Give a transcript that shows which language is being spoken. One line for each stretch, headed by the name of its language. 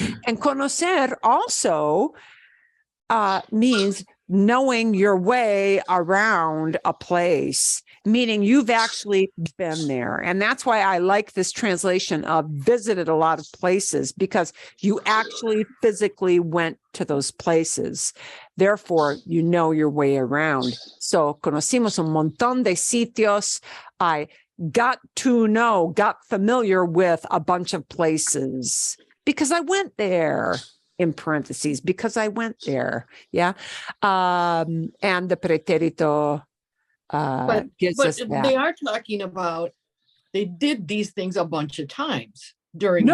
English: And conocer also means knowing your way around a place, meaning you've actually been there. And that's why I like this translation of visited a lot of places, because you actually physically went to those places. Therefore, you know your way around.
Spanish: So, conocimos un montón de sitios.
English: I got familiar with a bunch of places because I went there. In parentheses, because I went there. Yeah. And the pretérito gives us that. They are talking about, they did these things a bunch of times during this.